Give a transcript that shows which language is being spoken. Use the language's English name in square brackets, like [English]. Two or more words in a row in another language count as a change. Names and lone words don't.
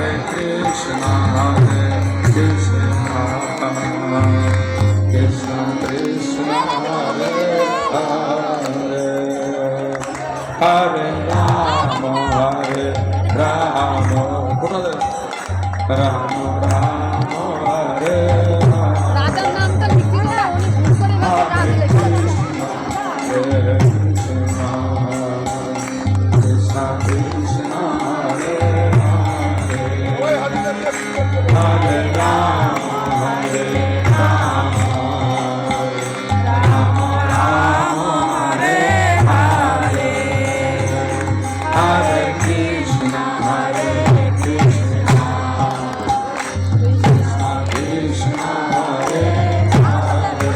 [Sanskrit] Krishna, Krishna Krishna, Hare Hare, Hare Rama, Hare Rama, Rama Rama, Hare [Bangla] রাজার নামটা লিখে না উনি ভুল করে গেছে [Sanskrit] Krishna Krishna, Hare Hare, Hare Rama, Hare Rama, Rama Rama, Hare Hare, Hare Krishna, Hare Krishna, Krishna Krishna, Hare Hare.